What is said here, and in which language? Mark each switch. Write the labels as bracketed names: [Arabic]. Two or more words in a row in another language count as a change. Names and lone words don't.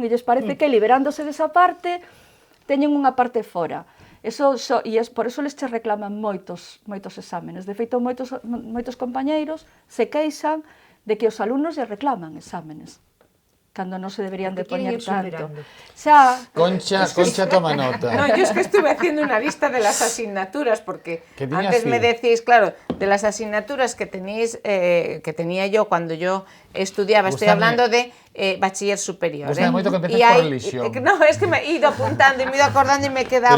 [Galician] E lles parece que liberándose desa parte, teñen unha parte fora. [Spanish] Por eso [Galician] les che reclaman moitos exámenes. De feito, moitos compañeiros se queixan de que os alumnos lle reclaman exámenes, cando non se deberían de [Spanish] Porque quieren [Galician] poñer ir tanto. superando. Xa, Concha toma nota. [Spanish] No, yo es que estuve haciendo una lista de las asignaturas porque ¿Qué tenías antes me tú? decís, claro, de las asignaturas que tenéis, que tenía yo cuando yo estudiaba, estoy [Galician] Gústame. [Spanish] hablando de bachiller superior. [Galician] Gústame moito que empeces [Spanish] Y por hay- religión. No, es que me he ido apuntando y me he ido acordando y me quedaba.